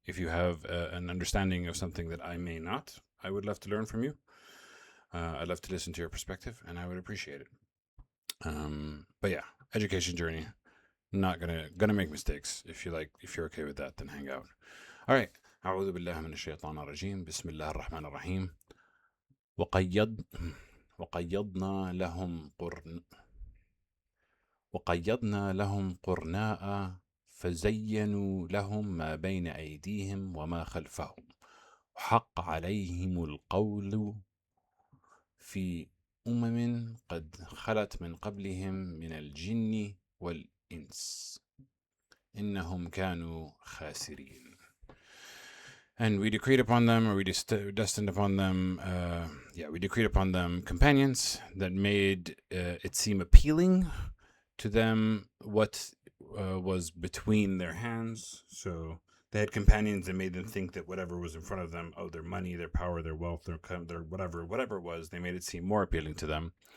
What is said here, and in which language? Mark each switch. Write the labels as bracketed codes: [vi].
[en] If you have an understanding of something that I may not, I would love to learn from you. I'd love to listen to your perspective, and I would appreciate it. But yeah, education journey. Not gonna make mistakes. If you're okay with that, then hang out. All right. [ar] أعوذ بالله من الشيطان الرجيم. بسم الله الرحمن الرحيم. وقيض وقيضنا لهم قرن وقيضنا لهم قرناء فزينوا لهم ما بين أيديهم وما خلفهم وحق عليهم القول في قد خلت من قبلهم من الجن والإنس إنهم كانوا خاسرين. [en] And we decreed upon them, or we destined upon them, we decreed upon them companions that made it seem appealing to them what was between their hands. So they had companions that made them think that whatever was in front of them, their money, their power, their wealth, their whatever it was, they made it seem more appealing to them.